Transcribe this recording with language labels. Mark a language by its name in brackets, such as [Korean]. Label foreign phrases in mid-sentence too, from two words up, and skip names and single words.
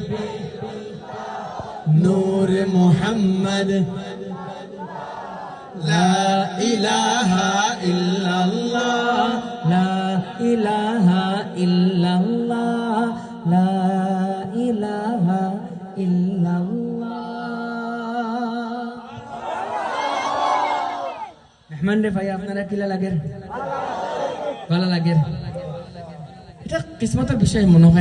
[Sylheti] نور محمد [Arabic] لا الہ الا اللہ لا الہ الا اللہ لا الہ الا اللہ [Sylheti] মেহমান রে ভাই আপনারা কিলা লাগের ভালো লাগের এটা কিসমতের বিষয় মনে হয়